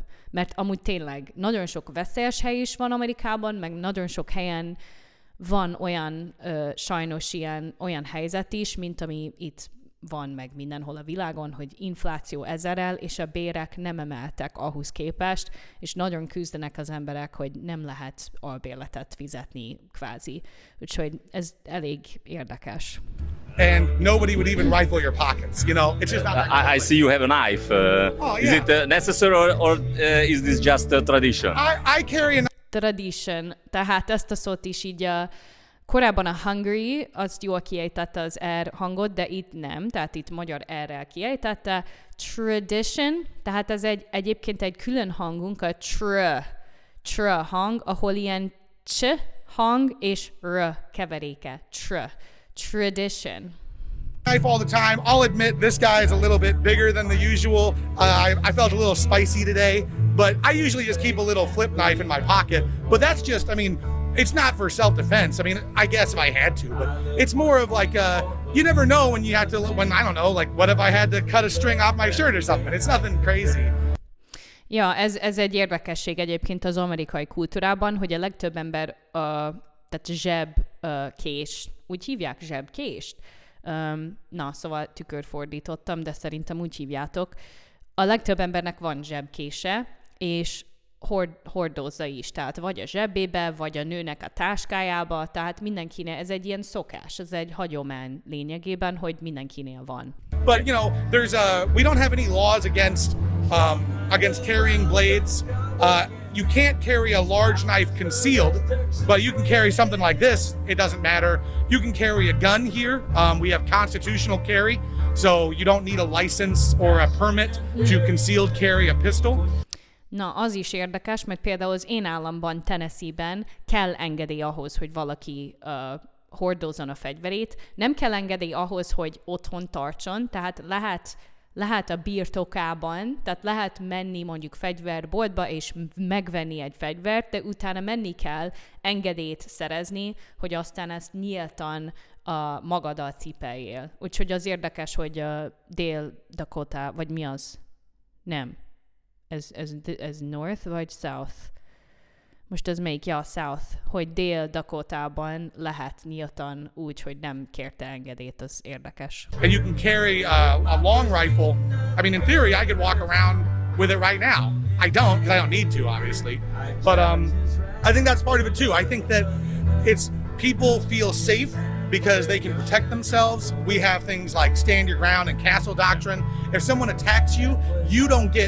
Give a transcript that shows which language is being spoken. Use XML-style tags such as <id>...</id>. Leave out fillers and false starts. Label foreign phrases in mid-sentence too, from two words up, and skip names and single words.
<hu>Mert amúgy tényleg nagyon sok veszélyes hely is van Amerikában, meg nagyon sok helyen van olyan, sajnos olyan helyzet is, mint ami itt van meg mindenhol a világon, hogy infláció ezerrel, és a bérek nem emeltek ahhoz képest, és nagyon küzdenek az emberek, hogy nem lehet albérletet fizetni kvázi. Úgyhogy ez elég érdekes.</hu> <en>And nobody would even rifle your pockets, It's just not. I see you have a knife. Is it necessary or is this just a tradition? I carry a Tradition.</en> <hu>Tehát ezt a szót is így korábban a Hungary, azt jól kiejtette az R hangot, de itt nem, tehát itt magyar R-rel kiejtette. Tradition, tehát ez egyébként egy külön hangunk, a tr hang, ahol ilyen cs hang és r keveréke.</hu> <en>Tradition. Knife all the time. I'll admit this guy is a little bit bigger than the usual. I felt a little spicy today, but I usually just keep a little flip knife in my pocket. But that's just, it's not for self-defense. I guess if I had to, but it's more of like, you never know when I don't know, like what if I had to cut a string off my shirt or something? It's nothing crazy.</en> <hu>Ja, ez egy érdekesség egyébként az amerikai kultúrában, hogy a legtöbb ember tehát zsebkés, úgy hívják zsebkést? Na, szóval tükörfordítottam, de szerintem úgy hívjátok. A legtöbb embernek van zsebkése, és hordozza is, tehát vagy a zsebébe, vagy a nőnek a táskájába, tehát mindenkinek, ez egy ilyen szokás, ez egy hagyomány lényegében, hogy mindenkinél van.</hu> <en>But you know, we don't have any laws against carrying blades. You can't carry a large knife concealed, but you can carry something like this. It doesn't matter. You can carry a gun here. We have constitutional carry, so you don't need a license or a permit to concealed carry a pistol.</en> <hu>Na, az is érdekes, mert például az én államban, Tennessee-ben kell engedély ahhoz, hogy valaki hordozzon a fegyverét. Nem kell engedély ahhoz, hogy otthon tartson, tehát lehet a birtokában, tehát lehet menni mondjuk fegyverboltba és megvenni egy fegyvert, de utána menni kell engedélyt szerezni, hogy aztán ezt nyíltan magaddal cipeljél. Úgyhogy az érdekes, hogy Dél-Dakota, vagy mi az? Nem. Ez North vagy South? Most ez melyik? Ja, South. Hogy Dél-Dakotában lehet nyíltan úgy, hogy nem kérte engedélyt, az érdekes.</hu> <en>And you can carry a long rifle. I mean, in theory, I could walk around with it right now. I don't, because I don't need to, obviously. But I think that's part of it too. I think that it's people feel safe because they can protect themselves. We have things like stand your ground and castle doctrine. If someone attacks you, you don't get...</en>